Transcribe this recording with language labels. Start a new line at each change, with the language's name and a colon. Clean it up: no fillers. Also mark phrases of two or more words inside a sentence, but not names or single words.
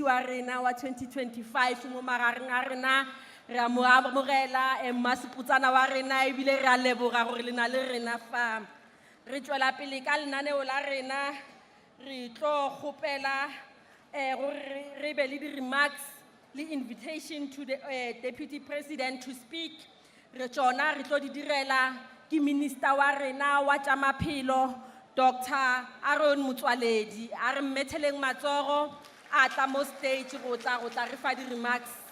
Tswana: wa rena wa 2025 mo magaring a rena re mo amogela Masibutsana wa rena e bile re a leboga gore le na le rena fa re tswela pele ka lenaneo la rena re tlo gopela re be le di remarks le
English: invitation to the Deputy President
Tswana: to speak. Re tsona re tlo di direla ki Minister wa rena wa tsa maphelo Dr. Aaron Motsoaledi a re mmetheleng matsogo a tla mo stage go tla re fa di remarks.